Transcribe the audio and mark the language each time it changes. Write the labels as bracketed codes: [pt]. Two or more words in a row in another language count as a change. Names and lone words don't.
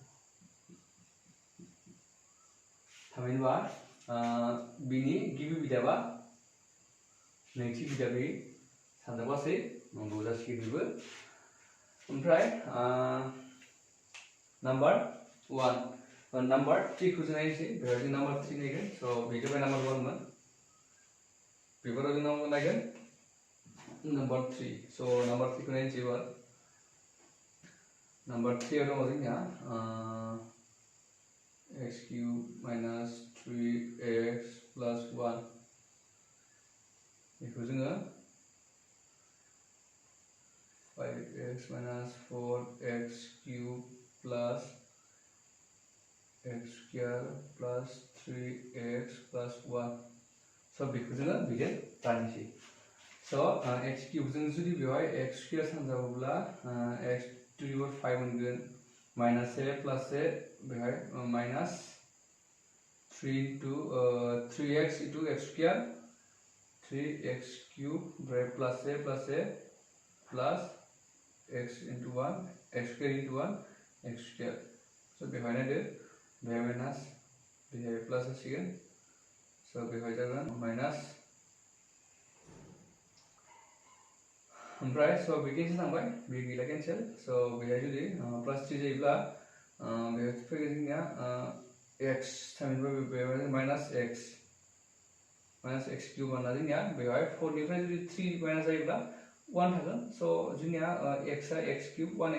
[brx] थामहिनबा बिनि गिबि बिदाबा नैथि बिदा बे सानजाबासै नंगौ जासिगोन बेबो ओमफ्राय नाम्बार 1 नाम्बार 3 खौ जों नायनोसै बेवहाय जों नाम्बार 3 नायगोन so बेथ' बे नाम्बार 1 मोन बेफोराव जों नायगोन नाम्बार 3 so नाम्बार 3 खौ नायनोसै एबार नाम्बार 3 आव दङ जोंनिया [en] x cube minus 3x plus 1 [brx] बेखौ जोङो [en] 5x minus 4x cube plus x square plus 3x plus 1 so [brx] बेखौ जोङो बिदि राननोसै [en] so x cube [brx] जों जुदि बेवहाय [en] x square सानजाबोब्ला x to the power 5 मोनगोन minus a plus a बेहाय minus 3 into 3x into x square 3x cube ओमफ्राय plus a plus x into 1 x square into 1 x square so [brx] बेवहाय नायदो बेहाय [en] minus बेहाय plus जासिगोन so [brx] बेवहाय जागोन [en] minus [brx] ओमफ्राय so बे केन्सेल थांबाय बे गैला केन्सेल so बेहाय जुदि प्लास 3 जायोब्ला बेहाय फैगोन जोंनिया x थामहिनबा बेवहाय [en] minus x cube [brx] मोनना जोंनिया बेवहाय 4 निफ्राय जुदि 3 माइनास जायोब्ला 1 थागोन so जोंनिया x आ x क्यूब 1x